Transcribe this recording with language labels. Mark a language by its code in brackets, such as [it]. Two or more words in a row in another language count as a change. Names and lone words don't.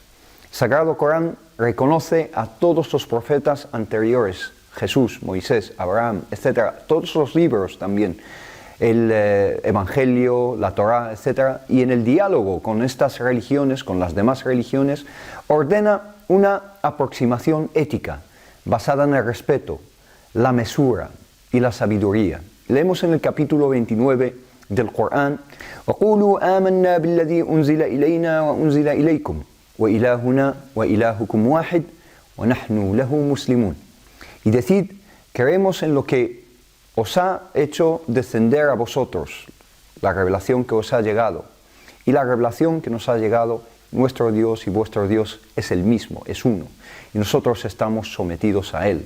[es] El Sagrado Corán reconoce a todos los profetas anteriores, Jesús, Moisés, Abraham, etc., todos los libros también, el Evangelio, la Torá, etc., y en el diálogo con estas religiones, con las demás religiones, ordena una aproximación ética basada en el respeto, la mesura y la sabiduría. Leemos en el capítulo 29 del Corán: [ar] وَقُولُوا آمَنَّا بِالَّذِي أُنزِلَ إِلَيْنَا وَأُنزِلَ إِلَيْكُمْ وَإِلَهُنَا وَإِلَهُكُمْ وَاحِدٌ وَنَحْنُ لَهُ مُسْلِمُونَ. [es] Y decid, creemos en lo que os ha hecho descender a vosotros, la revelación que os ha llegado, y la revelación que nos ha llegado, nuestro Dios y vuestro Dios es el mismo, es uno, y nosotros estamos sometidos a Él.